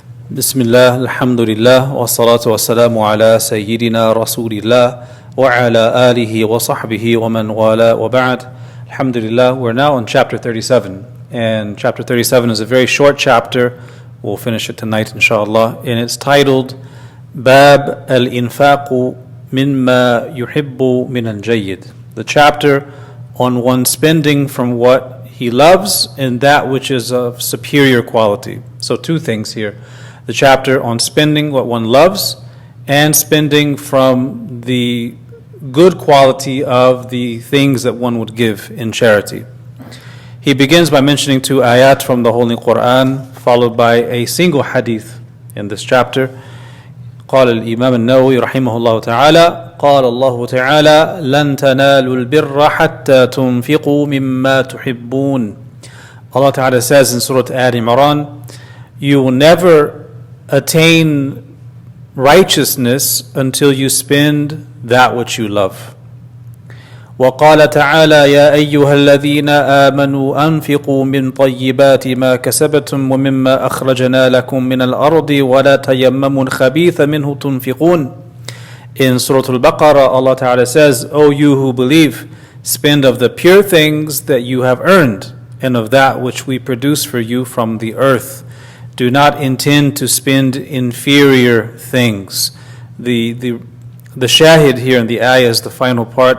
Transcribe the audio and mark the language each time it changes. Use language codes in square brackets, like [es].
[ar] بسم الله الحمد لله والصلاة والسلام على سيدنا رسول الله وعلى آله وصحبه ومن والاه وبعد. [en] Alhamdulillah, we're now on chapter 37, and chapter 37 is a very short chapter. We'll finish it tonight inshallah, and it's titled [ar] Bab al-Infaqu mimma yuhibbu min al-Jayyid, [en] the chapter on one spending from what he loves and that which is of superior quality. So two things here. The chapter on spending what one loves and spending from the good quality of the things that one would give in charity. He begins by mentioning two ayat from the Holy Quran, followed by a single hadith in this chapter. [ar] قال الإمام النووي رحمه الله تعالى قال الله تعالى لن تنالوا البر حتى تنفقوا مما تحبون. [en] Allah Ta'ala says in Surah Al-Imran, you will never attain righteousness until you spend that which you love. [ar] وقال تعالى يا أيها الذين آمنوا أنفقوا من طيبات ما كسبتم ومما أخرجنا لكم من الأرض ولا تيمموا الخبيث منه تنفقون. [en] In Surah Al-Baqarah, Allah Ta'ala says, O you who believe, spend of the pure things that you have earned and of that which we produce for you from the earth. Do not intend to spend inferior things. The shahid here in the ayah is the final part.